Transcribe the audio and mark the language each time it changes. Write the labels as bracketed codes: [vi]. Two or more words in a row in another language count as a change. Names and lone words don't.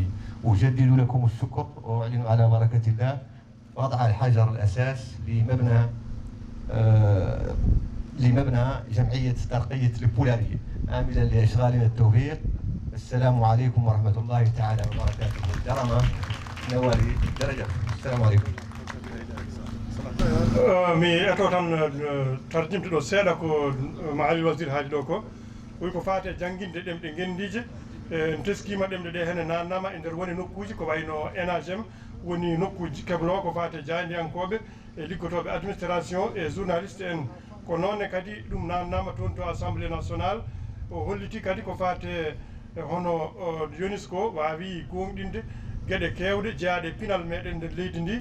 [ar] أجدد لكم الشكر وأعلن على بركة الله وضع الحجر الأساس لمبنى جمعية ترقية البولارية، عاملا لإشغالنا التوفيق. السلام عليكم ورحمة الله تعالى وبركاته. درما نوالي درجة. السلام عليكم. [ff] mi eto tan tarjimta ɗo seeɗa ko maali wasir haali ɗo ko wi ko faate jannginde ɗemɗe ngenndije en teskima ɗemɗe ɗe hene nannama e nder woni nokkuji ko wayno NHM woni nokkuji keblo ko faate jayndiyankoɓe e liggotoɓe administration e journaliste en ko noonne kadi ɗum nannama toon to [fr] assemblée nationale [ff] o holliti kadi ko faate hono UNESCO wawi gonɗinde gueɗe kewɗe jeeyaɗe pinal meɗen nder leydi ndi.